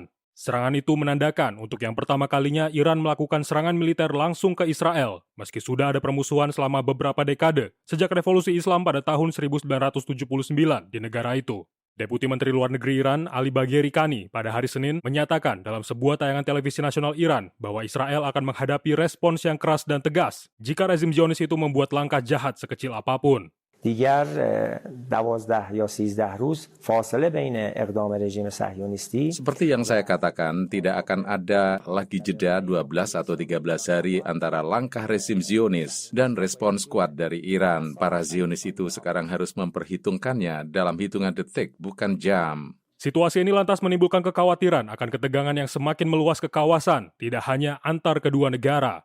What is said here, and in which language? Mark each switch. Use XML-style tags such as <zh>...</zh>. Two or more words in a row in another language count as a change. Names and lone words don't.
<id>Serangan itu menandakan untuk yang pertama kalinya Iran melakukan serangan militer langsung ke Israel, meski sudah ada permusuhan selama beberapa dekade sejak revolusi Islam pada tahun 1979 di negara itu. Deputi Menteri Luar Negeri Iran, Ali Bagheri Kani, pada hari Senin menyatakan dalam sebuah tayangan televisi nasional Iran bahwa Israel akan menghadapi respons yang keras dan tegas jika rezim Zionis itu membuat langkah jahat sekecil apapun.</id> <fa>دیگر 12 یا 13 روز فاصله بین اقدام رژیم صهیونیستی.</fa> <id>Seperti yang saya katakan, tidak akan ada lagi jeda 12 atau 13 hari antara langkah rezim Zionis dan respons kuat dari Iran. Para Zionis itu sekarang harus memperhitungkannya dalam hitungan detik, bukan jam. Situasi ini lantas menimbulkan kekhawatiran akan ketegangan yang semakin meluas ke kawasan, tidak hanya antar kedua negara.</id>